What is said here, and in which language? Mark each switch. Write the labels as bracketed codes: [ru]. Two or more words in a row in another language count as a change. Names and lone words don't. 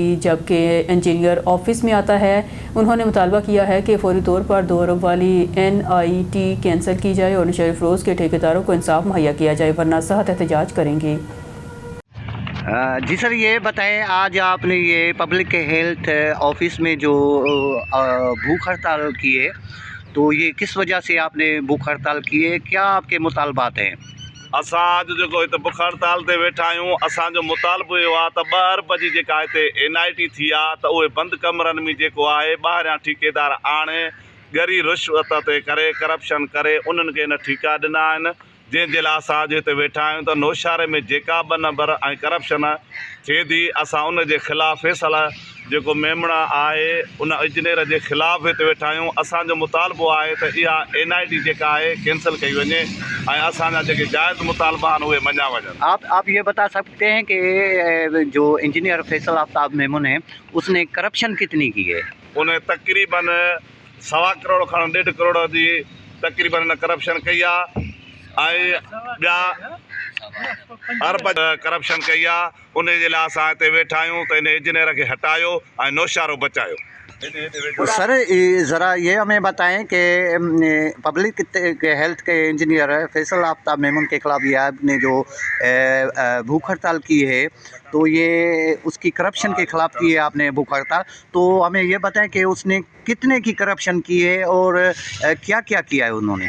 [ur] جبکہ انجینئر آفس میں آتا ہے، انہوں نے مطالبہ کیا ہے کہ فوری طور پر 2 ارب والی NIT کینسل کی جائے اور نشر فروز کے ٹھیکیداروں کو انصاف مہیا کیا جائے، ورنہ سخت احتجاج کریں گے. جی سر، یہ بتائیں، آج آپ نے یہ پبلک ہیلتھ آفس میں جو بھوک ہڑتال کی ہے، تو یہ کس وجہ سے آپ نے بھوک ہڑتال کی ہے، کیا آپ کے مطالبات ہیں? [sd] असां अॼु जेको हिते बुख हड़ताल ते वेठा आहियूं, असांजो मुतालबो इहो आहे त 2 अरब जी जेका हिते NIT थी आहे त उहे बंदि कमरनि में जेको आहे ॿाहिरियां ठेकेदार आणे ॻरी रिश्वत ते करे करप्शन करे उन्हनि खे इन ठीका ॾिना आहिनि, जंहिंजे लाइ असां अॼु हिते वेठा आहियूं। त नौशारे में जेका बि नंबर ऐं करप्शन थिए थी, असां उन जे ख़िलाफ़ु फ़ैसिला जेको मेमण आहे उन इंजीनियर जे ख़िलाफ़ु हिते वेठा आहियूं। असांजो मुतालबो आहे त इहा NIT जेका आहे कैंसिल कई वञे ऐं असांजा जेके जाइज़ मुतालबा आहिनि उहे मञा वञनि। [ur] آپ یہ بتا سکتے ہیں کہ جو انجینئر فیصل آفتاب میمن ہے، اس نے کرپشن کتنی کی ہے? [sd] उन तक़रीबन 1.25 करोड़ खण 1.5 करोड़ जी तक़रीबन करप्शन कई आहे ऐं ॿिया अरब करप्शन कई आहे। उन जे लाइ असां हिते वेठा आहियूं त इन इंजीनियर खे हटायो ऐं नौशारो बचायो। [ur] سر ذرا یہ ہمیں بتائیں کہ پبلک ہیلتھ کے انجینئر فیصل آفتاب میمن کے خلاف یہ آپ نے جو بھوک ہڑتال کی ہے، تو یہ اس کی کرپشن کے خلاف کی ہے آپ نے بھوک ہڑتال، تو ہمیں یہ بتائیں کہ اس نے کتنے کی کرپشن کی ہے اور کیا کیا کیا ہے انہوں نے.